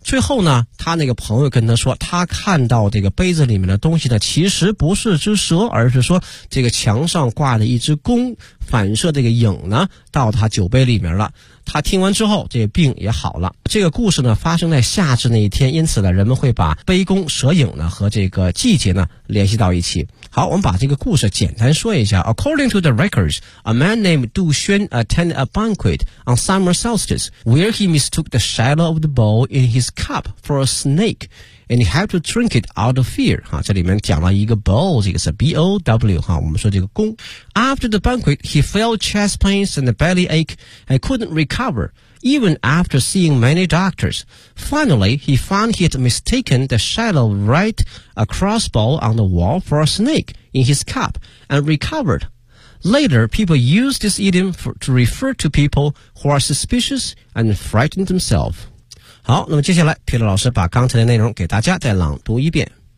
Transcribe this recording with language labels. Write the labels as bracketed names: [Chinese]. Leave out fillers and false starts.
[Chinese] 最后呢他那个朋友跟他说，他看到这个杯子里面的东西呢其实不是只蛇，而是说这个墙上挂的一只弓，反射这个影呢到他酒杯里面了。他听完之后这个病也好了。这个故事呢发生在夏至那一天，因此呢人们会把杯弓蛇影呢和这个季节呢联系到一起。好，我们把这个故事简单说一下。 [English] According to the records, a man named Du Xuan attended a banquet on summer solstice where he mistook the shadow of the bowl in his cup for a snake and he had to drink it out of fear。 [Chinese] 哈，这里面讲了一个 bowl， 这个是 B-O-W 哈，我们说这个弓。 [English] After the banquet, he felt chest pains and belly ache and couldn't recover even after seeing many doctors. Finally, he found he had mistaken the shadow right across bowl on the wall for a snake in his cup and recovered. Later, people used this idiom to refer to people who are suspicious and frightened themselves. [Chinese] 好，那么接下来皮勒老师把刚才的内容给大家再朗读一遍。